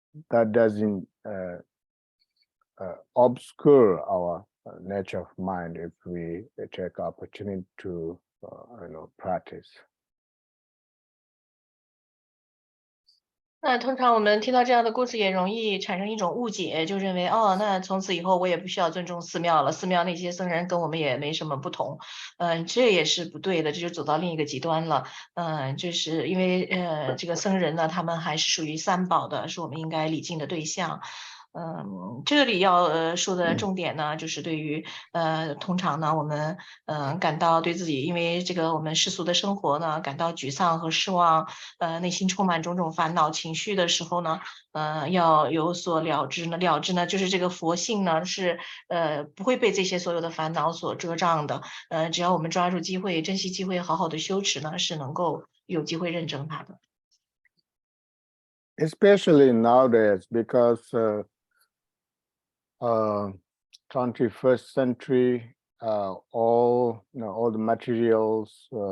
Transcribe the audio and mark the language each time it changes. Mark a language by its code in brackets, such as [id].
[en] that doesn't obscure our nature of mind if we take opportunity to practice. [zh] 那通常我们听到这样的故事，也容易产生一种误解，就认为那从此以后我也不需要尊重寺庙了，寺庙那些僧人跟我们也没什么不同。这也是不对的，这就走到另一个极端了。就是因为这个僧人呢，他们还是属于三宝的，是我们应该礼敬的对象。这里要说的重点呢，就是对于通常呢，我们感到对自己，因为这个我们世俗的生活呢，感到沮丧和失望，内心充满种种烦恼情绪的时候呢，要有所了知呢。了知呢，就是这个佛性呢是不会被这些所有的烦恼所遮障的。只要我们抓住机会，珍惜机会，好好的修持呢，是能够有机会认证它的。 [en] Especially nowadays, because 21st century, all the materials,